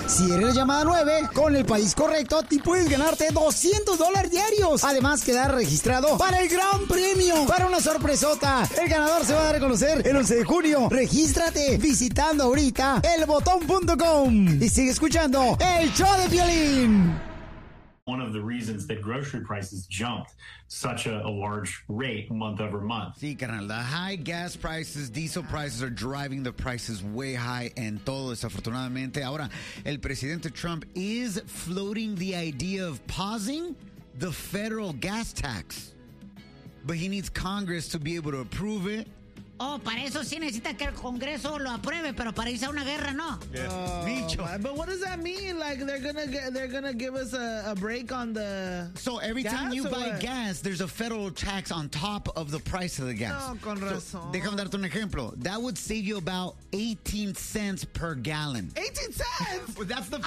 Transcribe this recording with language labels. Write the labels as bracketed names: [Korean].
[Spanish] Si eres la llamada 9, con el país correcto, te puedes ganarte $200 diarios. Además, quedar registrado para el gran premio, para una sorpresota. El ganador se va a dar a conocer el 11 de junio. Regístrate visitando ahorita elbotón.com y sigue escuchando el show de Piolín. [English] One of the reasons that grocery prices jumped such a large rate month over month. [Spanish] Sí, carnal, [English] the high gas prices, diesel prices are driving the prices way high and [Spanish] todo desafortunadamente. Ahora, el presidente [English] Trump is floating the idea of pausing the federal gas tax. But he needs Congress to be able to approve it. [Spanish] Oh, para eso sí necesita que el Congreso lo apruebe, pero para irse a una guerra no. [English] Yeah. Oh, but what does that mean? Like they're gonna give us a break on the. So every time you buy gas, there's a federal tax on top of the price of the gas. [Spanish] No, con razón. [English] So, [Spanish] déjame darte un ejemplo. [English] That would save you about 18 cents per gallon. 18 cents? Well, that's the federal tax.